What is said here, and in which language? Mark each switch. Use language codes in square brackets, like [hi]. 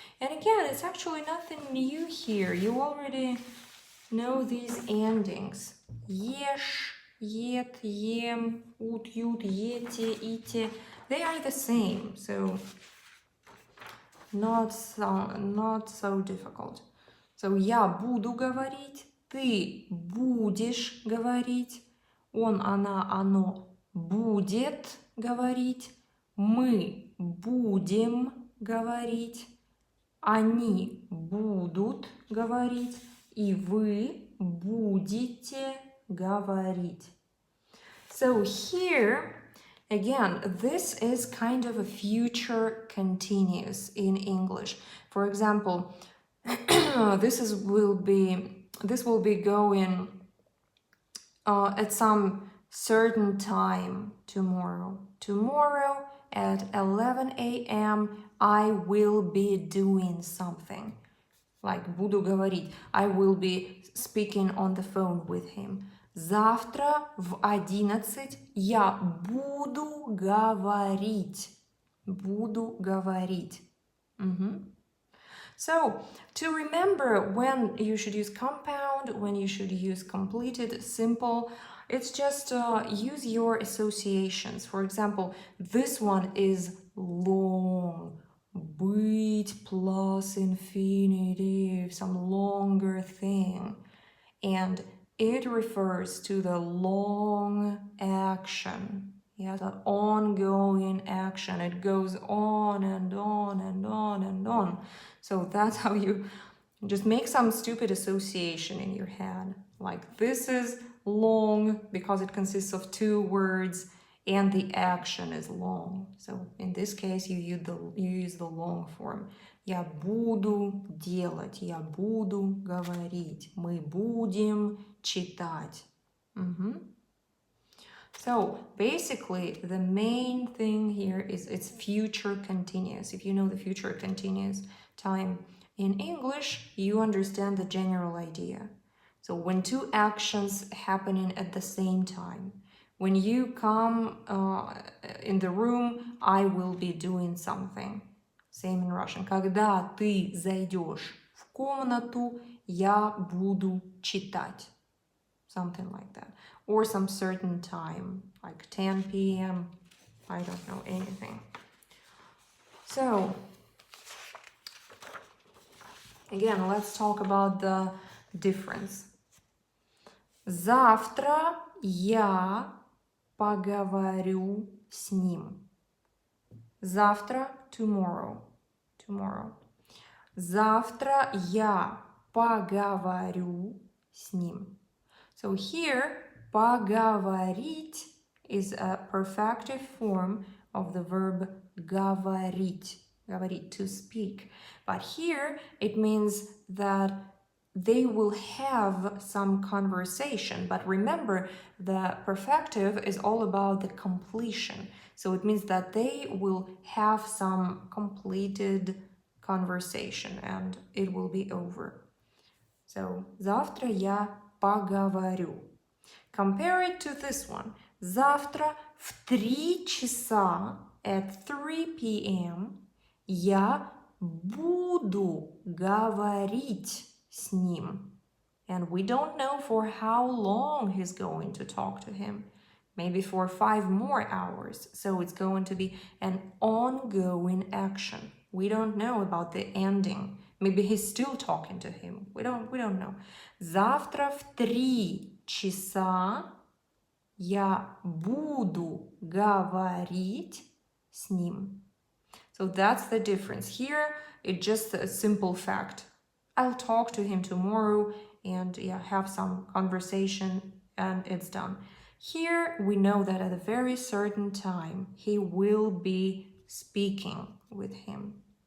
[en] And again, it's actually nothing new here. You already know these endings. [ru] Ешь, ед, ем, ут, ют, ете, ите. [en] They are the same, so not so difficult. [ru] So я буду говорить, ты будешь говорить, он, она, оно будет говорить, мы будем говорить, они будут говорить, и вы будете говорить. [en] So here, again, this is kind of a future continuous in English. For example, this will be going at some certain time tomorrow. Tomorrow at 11 a.m. I will be doing something. [ru] Like буду говорить. [en] I will be speaking on the phone with him. [ru] Завтра в 11 я буду говорить. Буду говорить. [en] So, to remember when you should use compound, when you should use completed, simple, it's just use your associations. For example, this one is long. Быть plus infinitive, some longer thing. And it refers to the long action. Yeah, the ongoing action. It goes on and on and on and on. So that's how you just make some stupid association in your head. Like this is long because it consists of two words and the action is long. So in this case, you use the long form. [ru] Я буду делать, я буду говорить, мы будем читать. [en] So basically, the main thing here is it's future continuous. If you know the future continuous time in English, you understand the general idea. So when two actions happening at the same time, when you come in the room, I will be doing something. Same in Russian. [ru] Когда ты зайдешь в комнату, я буду читать. [en] Something like that. Or some certain time, like 10 p.m. I don't know anything. So, again, let's talk about the difference. [ru] Завтра я поговорю с ним. Завтра, tomorrow. Tomorrow. Завтра я поговорю с ним. [en] So here, поговорить is a perfective form of the verb говорить. Говорить, to speak. But here, it means that they will have some conversation. But remember, the perfective is all about the completion. So it means that they will have some completed conversation and it will be over. [ru] So, завтра я поговорю. [en] Compare it to this one. [ru] Завтра в 3 часа [en] at 3 p.m. [ru] я буду говорить с ним. [en] And we don't know for how long he's going to talk to him. Maybe for 5 more hours. So it's going to be an ongoing action. We don't know about the ending. Maybe he's still talking to him. We don't know. [ru] Завтра в 3 часа я буду говорить с ним. [en] So that's the difference. Here, it's just a simple fact. I'll talk to him tomorrow and have some conversation and it's done. Here, we know that at a very certain time, he will be speaking with him.